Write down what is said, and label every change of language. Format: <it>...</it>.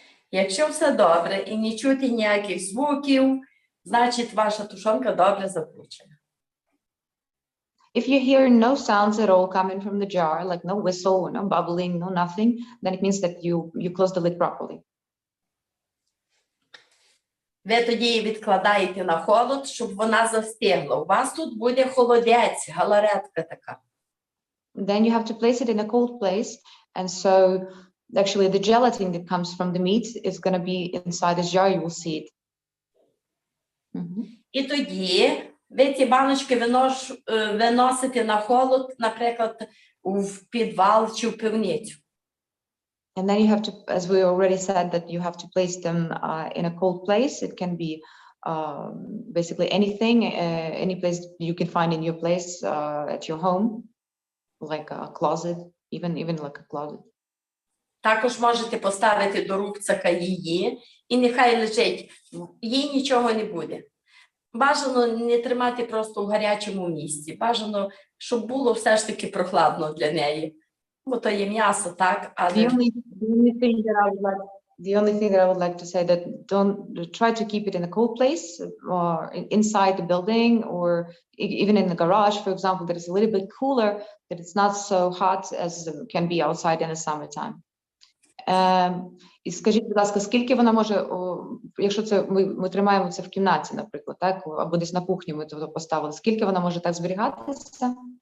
<uk>Якщо все добре і не чути ніяких звуків, значить ваша тушонка добре закручена.</uk> <en>If you hear no sounds at all coming from the jar, like no whistle, no bubbling, no nothing, then it means that you close the lid properly.</en> <uk>Ви тоді її відкладаєте на холод, щоб вона застигла. У вас тут буде холодець, галаретка така.</uk> <en>Then you have to place it in a cold place, and so actually the gelatin that comes from the meat is going to be inside this jar. You will see it.</en> <uk>І тоді ви ці баночки виносите на холод, наприклад, в підвал чи в пивницю.</uk> <en>And then you have to, as we already said, that you have to place them in a cold place. It can be basically anything, any place you can find in your place at your home, like a closet, even like a closet.</en> <uk>Також можете поставити до рубцака її, і нехай лежить, їй нічого не буде. Бажано не тримати просто в гарячому місці. Бажано, щоб було все ж таки прохладно для неї. Бо то є м'ясо, так, але...</uk> <en>The only thing that I would like to say that don't try to keep it in a cold place or inside the building, or even in the garage, for example, that is a little bit cooler, that it's not so hot as can be outside in the summertime.</en> <uk>І скажіть, будь ласка, скільки вона може, якщо це ми тримаємо це в кімнаті, наприклад, так, або десь на кухні ми то поставили, скільки вона може так зберігатися?</uk>